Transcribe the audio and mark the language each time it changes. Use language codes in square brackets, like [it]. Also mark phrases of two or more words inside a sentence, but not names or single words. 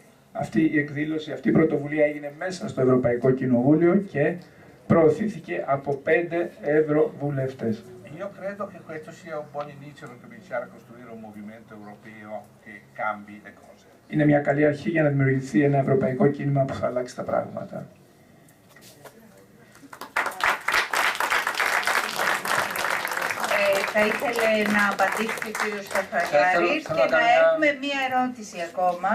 [el] Αυτή η εκδήλωση, αυτή η πρωτοβουλία έγινε μέσα στο Ευρωπαϊκό Κοινοβούλιο και προωθήθηκε από 5 ευρωβουλευτές. [it] Io credo che questo sia un buon inizio per cominciare a costruire un movimento europeo che cambi le cose. [el] Είναι μια καλή αρχή για να δημιουργηθεί ένα ευρωπαϊκό κίνημα που θα αλλάξει τα πράγματα. Θα ήθελε να απαντήσει ο κύριος Καφαγιάρης και να έχουμε μία ερώτηση ακόμα.